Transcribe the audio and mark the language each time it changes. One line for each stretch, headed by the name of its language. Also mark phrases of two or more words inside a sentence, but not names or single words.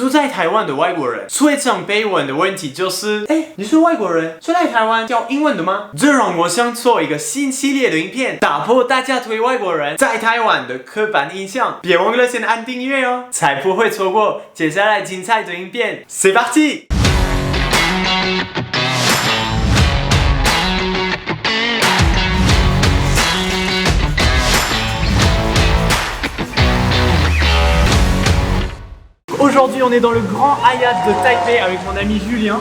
Chinese: 住在台湾的外国人最常被问的问题就是：你是外国人，是来台湾教英文的吗？这让我想做一个新系列的影片，打破大家对外国人在台湾的刻板印象。别忘了先按订阅哦，才不会错过接下来精彩的影片。
French: C'est parti！Aujourd'hui, on est dans le grand Hyatt de Taipei avec mon ami Julien.